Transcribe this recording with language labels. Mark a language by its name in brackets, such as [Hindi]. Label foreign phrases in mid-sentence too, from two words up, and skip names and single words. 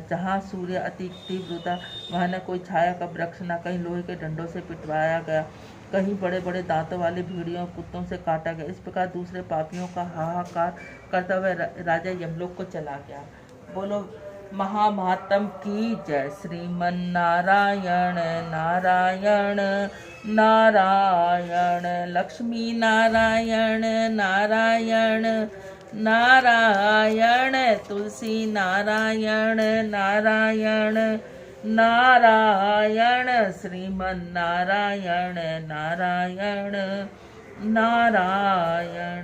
[Hindi] जहाँ सूर्य अति तीव्र होता वहाँ न कोई छाया का वृक्ष, न कहीं लोहे के डंडों से पिटवाया गया, कहीं बड़े बड़े दांतों वाले भेड़ियों कुत्तों से काटा गया। इस प्रकार दूसरे पापियों का हाहाकार करता हुआ राजा यमलोक को चला गया। बोलो महामातम की जय। श्रीमन नारायण नारायण नारायण, लक्ष्मी नारायण नारायण नारायण, तुलसी नारायण नारायण नारायण, श्रीमन नारायण नारायण नारायण।